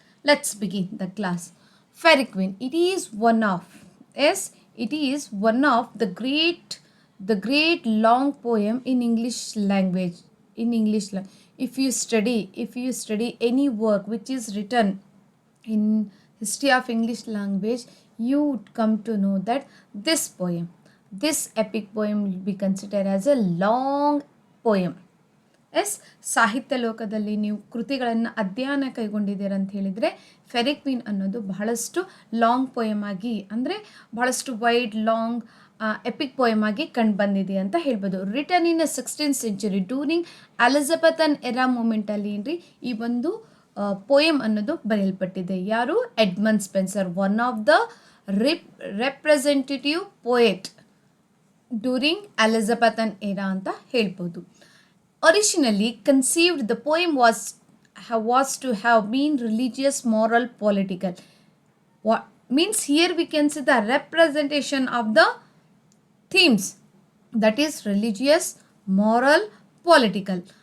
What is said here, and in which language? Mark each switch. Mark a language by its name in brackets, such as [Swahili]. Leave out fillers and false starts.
[English] Let's begin the class. Fairy Queen, it is one of, yes, it is one of the great long poem in English language. If you study any work which is written in history of English language, you would come to know that this epic poem will be considered as a long poem. [Kannada] S ಸಾಹಿತ್ಯ ಲೋಕದಲ್ಲಿ ನೀವು ಕೃತಿಗಳನ್ನು ಅಧ್ಯಯನ ಕೈಗೊಂಡಿದ್ದೀರ ಅಂತ ಹೇಳಿದರೆ ferry queen ಅನ್ನೋದು ಬಹಳಷ್ಟು long poem ಆಗಿ, ಅಂದರೆ ಬಹಳಷ್ಟು ವೈಡ್ ಲಾಂಗ್ ಎಪಿಕ್ ಪೋಯಮ್ ಆಗಿ ಕಂಡು ಬಂದಿದೆ ಅಂತ ಹೇಳ್ಬೋದು. [English] return in 16th century during Elizabethan era [Kannada] ಮೂಮೆಂಟಲ್ಲಿ ಏನ್ರಿ ಈ ಒಂದು ಪೋಯಮ್ ಅನ್ನೋದು ಬರೆಯಲ್ಪಟ್ಟಿದೆ. ಯಾರು? [English] Edmund Spenser, one of the representative poet during Elizabethan era [Kannada] ಅಂತ ಹೇಳ್ಬೋದು. [English] Originally conceived, the poem was to have been religious, moral, political. What means here we can see the representation of the themes, that is religious, moral, political.